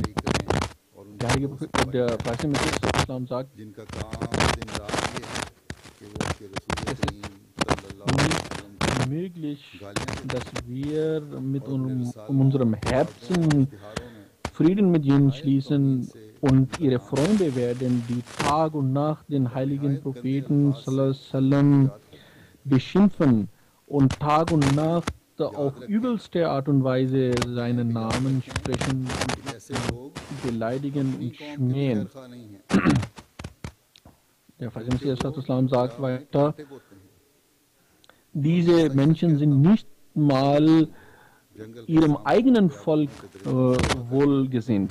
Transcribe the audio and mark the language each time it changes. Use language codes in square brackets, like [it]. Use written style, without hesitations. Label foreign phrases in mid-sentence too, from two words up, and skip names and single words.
[de] Der heilige Prophet, der Heilige Messias Islam sagt, es ist nicht möglich, dass wir mit unserem Herzen Frieden mit ihnen schließen und ihre Freunde werden, die Tag und Nacht den heiligen Propheten [ar] صلى الله عليه وسلم [de] beschimpfen und Tag und Nacht auf übelste Art und Weise seinen Namen sprechen und beleidigen und schmähen. Der Heilige Messias Islam sagt weiter, diese Menschen sind nicht mal ihrem eigenen Volk wohlgesinnt.